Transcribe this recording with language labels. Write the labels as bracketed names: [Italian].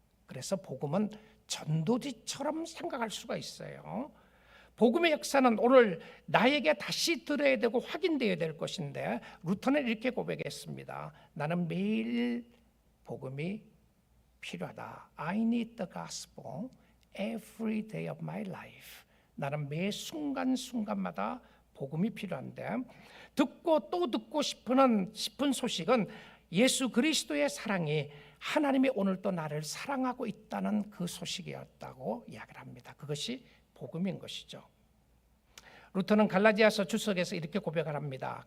[Korean] 그래서 복음은 전도지처럼 생각할 수가 있어요. 복음의 역사는 오늘 나에게 다시 들어야 되고 확인되어야 될 것인데 루터는 이렇게 고백했습니다. 나는 매일 복음이 필요하다. [English] I need the gospel every day of my life. [Korean] 나는 매 순간순간마다 복음이 필요한데 듣고 또 듣고 싶은 소식은 예수 그리스도의 사랑이 하나님이 오늘도 나를 사랑하고 있다는 그 소식이었다고 이야기를 합니다. 그것이 복음인 것이죠. 루터는 갈라디아서 주석에서 이렇게 고백을 합니다.